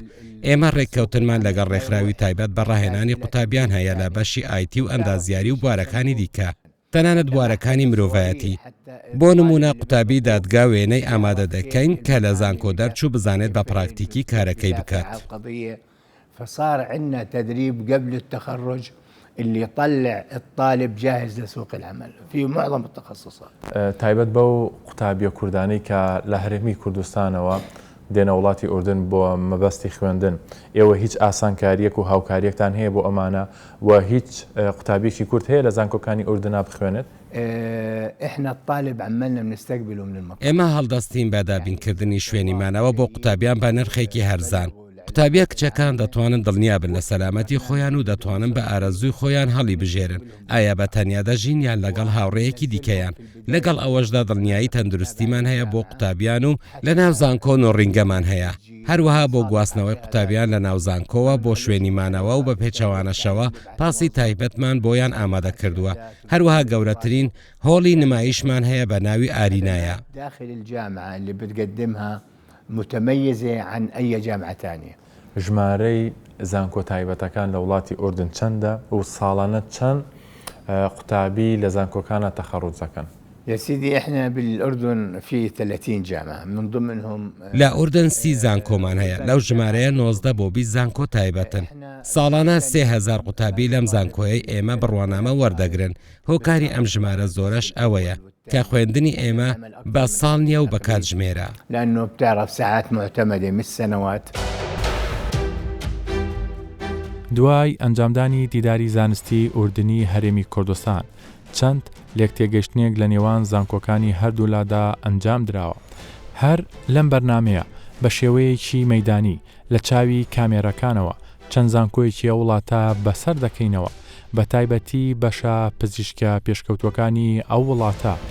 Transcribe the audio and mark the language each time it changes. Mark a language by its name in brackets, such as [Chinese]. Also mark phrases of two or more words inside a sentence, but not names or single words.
[Central Kurdish] ئێمە ڕێککەوتنمان لەگەڵ ڕێکخراوی تایبەت بە ڕاهێنانی قوتابیان هەیە لە بەشی ئایتی و ئەندازیاری و بوارەکانی دیکە تەنانەت بوارەکانی مرۆڤایەتی. بۆ نمونە قوتابی دادگا وێنەی ئامادە دەکەین کە لە زانکۆ دەرچوو بزانێت بە پراکتیکی کارەکەی بکات. [Arabic] فصار عندنا تدريب قبل التخرج اللي يطلع الطالب جاهز لسوق العمل في معظم التخصصات. [Central Kurdish] تایبەت بەو قوتابیە کوردانەی کە لە هەرێمی کوردستانەوە دێنە وڵاتی ئوردن بۆ مەبەستی خوێندن ئێوە هیچ ئاسانکاریەک و هاوکاریەکتان هەیە بۆ ئەمانە و هیچ قوتابیێکی کورد هەیە لە زانکۆکانی ئوردنا بخوێنێت؟ [Arabic] احنا الطالب عملنا بنستقبله من المطار. [Central Kurdish] ئێمە هەڵدەستین بە دابینکردنی شوێنیمانەوە بۆ قوتابیان بە نرخێکی هەرزان. قوتابیە کچەکان دەتوانن دڵنیابن لە سەلامەتی خۆیان و دەتوانن بە ئارەزووی خۆیان هەڵی بژێرن ئایا بە تەنیا دەژین یان لەگەڵ هاوڕێیەکی دیکەیان. لەگەڵ ئەوەشدا دڵنیایی تەندروستیمان هەیە بۆ قوتابیان و لە ناو زانکۆ و ڕینگەمان هەیە. هەروەها بۆ گواستنەوەی قوتابیان لە ناو زانکۆوە بۆ شوێنیمانەوە و بە پێچەوانەشەوە پاسی تایبەتمان بۆیان ئامادە کردووە. هەروەها گەورەترین هۆڵی نمایشمان هەیە بە ناوی ئارینایە. [Arabic] داخل الجامعة اللي بتقدمها متميزة عن أي جامعة ثانية. [Central Kurdish] ژمارەی زانکۆ تایبەتەکان لە وڵاتی ئوردن چەندە و ساڵانە چەند قوتابی لە زانکۆکانە تەخەڕوج دەکەن؟ [Arabic] يا سيدي احنا بالاردن في 30 جامعه من ضمنهم [Central Kurdish] لا ئوردن 30 زانکۆمان هەیە لەو ژمارەیە 19 بۆ 20 زانکۆ تایبەتن. ساڵانە 3000 قوتابی لەم زانکۆیەی ئێمە بڕوانامە وەردەگرن. هۆکاری ئەم ژمارە زۆرەش ئەوەیە کە خوێندنی ئێمە بە ساڵ نییە و بە کاتژمێرە. [Arabic] لأنه بتعرف ساعات معتمدة مش سنوات. [Central Kurdish] دوای ئەنجامدانی دیداری زانستی ئوردنی هەرێمی کوردستان چەند لێکتێگەشتنێک لە نێوان زانکۆکانی هەردوولادا ئەنجام درراوە. هەر لەم بەرنمەیە بە شێوەیەکی مەیدانی لە چاوی کامێرەکانەوە چەند زانکۆیەکی وڵاتە بەسەر دەکەینەوە بە تایبەتی بەشە پزیشکە پێشکەوتوەکانی ئەو وڵاتە.